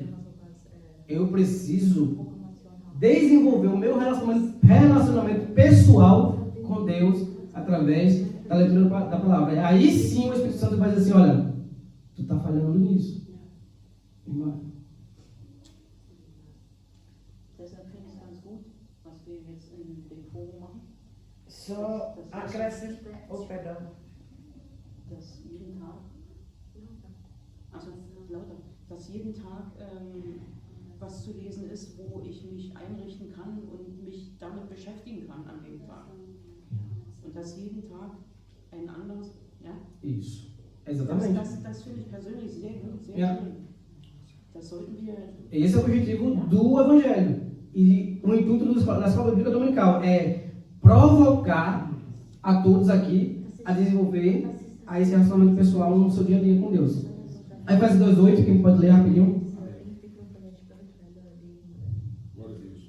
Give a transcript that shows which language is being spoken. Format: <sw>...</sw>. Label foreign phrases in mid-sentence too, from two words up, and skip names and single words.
<pt>Eu preciso desenvolver o meu relacionamento pessoal com Deus através da leitura da palavra. Aí sim o Espírito Santo vai dizer assim, olha, tu está falhando nisso. Só acrescenta, perdão.</pt> <de>Dass jeden Tag was zu lesen ist, wo ich mich einrichten kann und mich damit beschäftigen kann an dem Tag. Und dass jeden Tag ein anderes, ja?</de> <pt>Isso, exatamente.</pt> <de>Das finde ich persönlich sehr gut, sehr schön. Das sollten wir...</de> <pt>Esse é o objetivo do Evangelho. E o intuito da escola bíblica dominical é provocar a todos aqui a desenvolver esse relacionamento pessoal no seu dia a dia com Deus. Aí faz 2:8, quem pode ler rapidinho? Glória a Deus.</pt>